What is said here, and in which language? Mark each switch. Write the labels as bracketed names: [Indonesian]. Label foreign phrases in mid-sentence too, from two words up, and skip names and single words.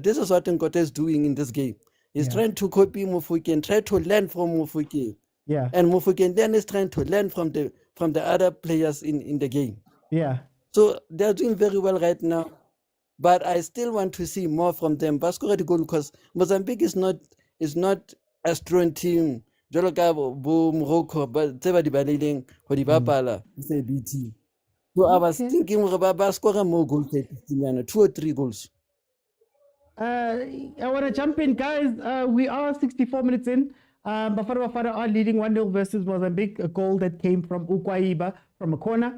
[English] This is what Nkota is doing in this game. He's trying to copy Mofuken, try to learn from Mofuken. Yeah. And Mofokeng then is trying to learn from the other players in the game. Yeah. So they're doing very well right now. But I still want to see more from them. But score the goal because Mozambique is not a strong team. [Southern Sotho] Jwalo ka bo Morocco, but tse ba di balileng ho di bapala, [English] it's a BT. So I was thinking ba score more goals, 2 or 3 goals. I want to jump in, guys. We are 64 minutes in. Bafana Bafana are leading 1-0 versus Mozambique, a goal that came from Ukwaiba from a corner.